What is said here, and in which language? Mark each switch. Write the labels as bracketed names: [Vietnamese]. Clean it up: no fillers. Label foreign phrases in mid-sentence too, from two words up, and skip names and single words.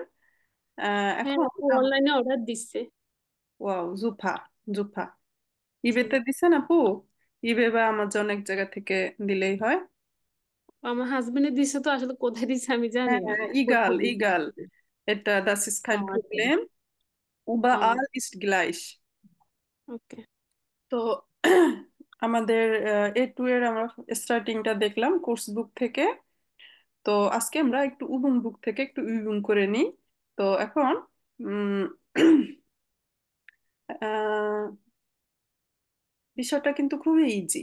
[Bangla] হ্যাঁ, এখন আপু অনলাইনে অর্ডার দিচ্ছে। ওয়াও, জুফা, জুফা জি। ইবেতে দিছেন আপু? ইবে বা আমাজন এক জায়গা থেকে দিলেই হয়। আমার হাজবেন্ডের দিছে, তো আসলে কোথায় দিছে আমি জানি হ্যাঁ না। হ্যাঁ, ইগাল কোথায় দিছে? ইগাল, এটা [German] das ist [Bangla] ও [German] kein [Bangla] আচ্ছা। [German] Problem, überall ist gleich। [Bangla] ওকে। তো আমাদের A2 এর আমরা স্টার্টিংটা দেখলাম [English] course book [Bangla] থেকে। তো আজকে আমরা একটু উবুং বুক থেকে একটু উবুং করে নিই। তো এখন উম, আহ, বিষয়টা কিন্তু খুবই ইজি।